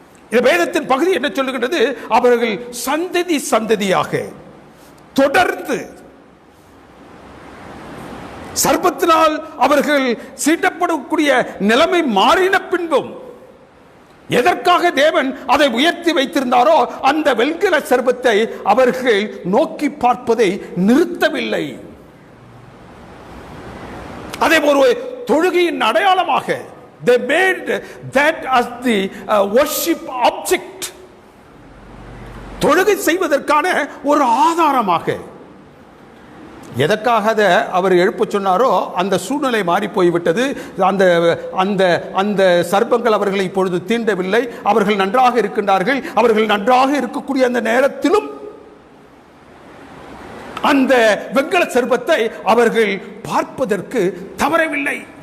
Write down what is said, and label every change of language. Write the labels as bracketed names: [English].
[Tamil] இந்த வேதத்தின் பகுதி என்ன சொல்லுகின்றது? அவர்கள் சந்ததி சந்ததியாக தொடர்ந்து சர்ப்பத்தினால் அவர்கள் சீட்டப்படக்கூடிய நிலைமை மாறின பின்பும் எதற்காக தேவன் அதை உயர்த்தி வைத்திருந்தாரோ அந்த வெண்கல சர்ப்பத்தை அவர்கள் நோக்கி பார்ப்பதை நிறுத்தவில்லை. அதே ஒரு தொழுகையின் அடையாளமாக [English] they made that as the worship object. [Tamil] தொழுகை செய்வதற்கான ஒரு ஆதாரமாக எதற்காக அதை அவர் எழுப்ப சொன்னாரோ அந்த சூழ்நிலை மாறி போய்விட்டது. அந்த அந்த அந்த சர்ப்பங்கள் அவர்களை இப்பொழுது தீண்டவில்லை. அவர்கள் நன்றாக இருக்கின்றார்கள். அவர்கள் நன்றாக இருக்கக்கூடிய அந்த நேரத்திலும் அந்த வெண்கல சர்ப்பத்தை அவர்கள் பார்ப்பதற்கு தவறவில்லை.